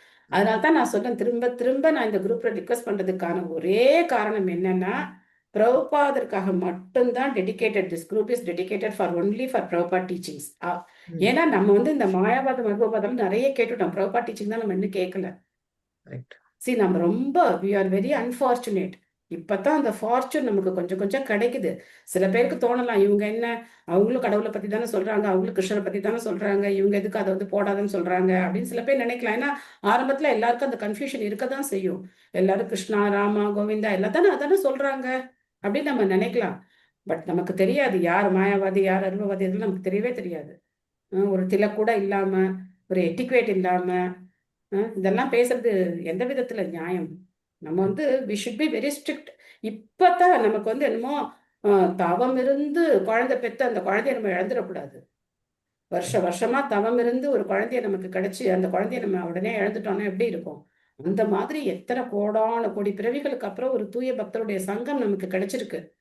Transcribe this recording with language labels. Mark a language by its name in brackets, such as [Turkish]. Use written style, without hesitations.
[Tamil] அதனால்தான் நான் சொல்றேன், திரும்ப திரும்ப நான் இந்த குரூப்ல ரிக்வெஸ்ட் பண்றதுக்கான ஒரே காரணம் என்னன்னா, பிரபுபாதற்காக மட்டும்தான் dedicated. [English] This group is dedicated for only for Prabhupada teachings. [Tamil] ஏன்னா நம்ம வந்து இந்த மாயாவாதம் மர்மவாதம் நிறைய கேட்டுட்டோம், பிரபுபாத் டீச்சிங் தான் நம்ம இன்னும் கேட்கல. சி, நம்ம ரொம்ப [English] we are very unfortunate. [Tamil] இப்பதான் அந்த ஃபார்ச்சூன் நமக்கு கொஞ்சம் கொஞ்சம் கிடைக்குது. சில பேருக்கு தோணலாம், இவங்க என்ன, அவங்களும் கடவுளை பத்தி தானே சொல்றாங்க, அவங்களும் கிருஷ்ணரை பத்தி தானே சொல்றாங்க, இவங்க எதுக்கு அதை வந்து போடாதுன்னு சொல்றாங்க அப்படின்னு சில பேர் நினைக்கலாம். ஏன்னா ஆரம்பத்துல எல்லாருக்கும் அந்த கன்ஃபியூஷன் இருக்கதான் செய்யும். எல்லாரும் கிருஷ்ணா, ராமா, கோவிந்தா எல்லாத்தானே அதானே சொல்றாங்க அப்படின்னு நம்ம நினைக்கலாம். பட் நமக்கு தெரியாது யார் மாயாவாதி யார் அருவவாதி, அதெல்லாம் நமக்கு தெரியவே தெரியாது. ஒரு திலக் கூட இல்லாம, ஒரு எட்டிக்வேட் இல்லாம இதெல்லாம் பேசுறது எந்த விதத்துல நியாயம்? நம்ம வந்து [English] we should be very strict. [Tamil] இப்பதான் நமக்கு வந்து என்னமோ தவம் இருந்து குழந்தை பெற்று அந்த குழந்தைய நம்ம இழந்துடக்கூடாது. வருஷமா தவம் இருந்து ஒரு குழந்தைய நமக்கு கிடைச்சி அந்த குழந்தைய நம்ம உடனே இழந்துட்டோம்னா எப்படி இருக்கும்? அந்த மாதிரி எத்தனை கோடான கோடி பிறவிகளுக்கு அப்புறம் ஒரு தூய பக்தருடைய சங்கம் நமக்கு கிடைச்சிருக்கு.